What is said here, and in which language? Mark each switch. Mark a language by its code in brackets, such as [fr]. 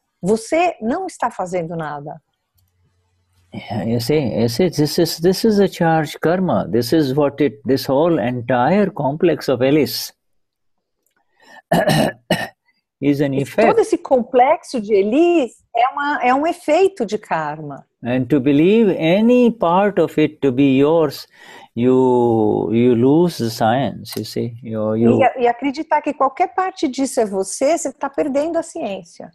[pt] Você não está fazendo nada. [en] Yeah, you see, this is a charged karma. This is this whole entire complex of Alice is an effect. [pt] Todo esse complexo de Elis é um efeito de karma. [en] And to believe any part of it to be yours, you lose the science, you see. [pt] E acreditar que qualquer parte disso é você está perdendo a ciência.